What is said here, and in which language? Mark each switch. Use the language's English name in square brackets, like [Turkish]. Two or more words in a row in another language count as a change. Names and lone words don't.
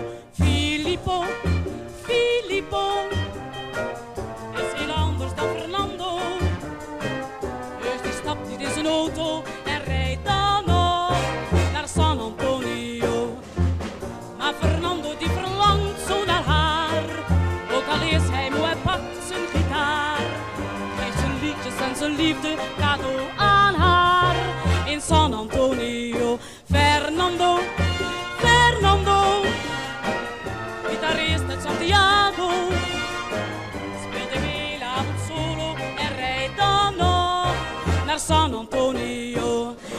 [Dutch] Filippo, Filippo is heel anders dan Fernando. Dus die stapt niet in zijn auto en rijdt dan nog naar San Antonio. Maar Fernando die verlangt zo naar haar, ook al is hij moe, hij pakt zijn gitaar, geeft zijn liedjes en zijn liefde cadeau aan haar. In San Antonio, Fernando, Fernando, gitarist uit Santiago, speelt de hele avond solo en rijdt dan nog naar San Antonio.